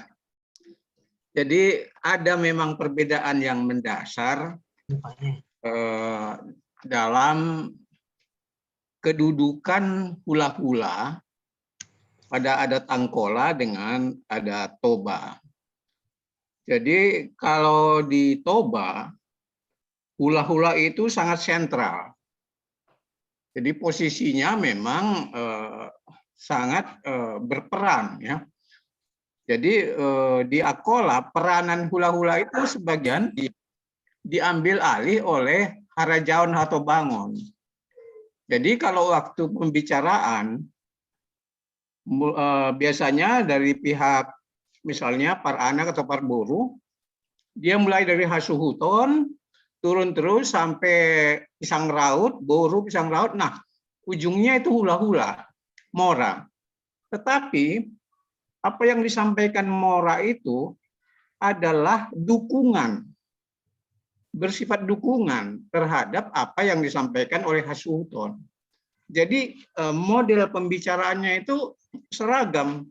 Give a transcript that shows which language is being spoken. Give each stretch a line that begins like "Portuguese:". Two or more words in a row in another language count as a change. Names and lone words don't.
Indonesian: Jadi ada memang perbedaan yang mendasar dalam kedudukan hula-hula pada adat Angkola dengan adat Toba. Jadi kalau di Toba, hula-hula itu sangat sentral. Jadi posisinya memang sangat berperan ya. Jadi di Angkola peranan hula-hula itu sebagian diambil alih oleh
Batak Angkola: Harajaon Hatobangon.
Indonesian: Jadi kalau waktu pembicaraan biasanya dari pihak misalnya Paranak atau Parburu, dia mulai dari Hasuhuton, turun terus sampai Pisang Raut, Boru Pisang Raut. Nah, ujungnya itu hula-hula, Mora. Tetapi apa yang disampaikan Mora itu adalah dukungan, bersifat dukungan terhadap apa yang disampaikan oleh Hasuhuton. Jadi model pembicaraannya itu seragam.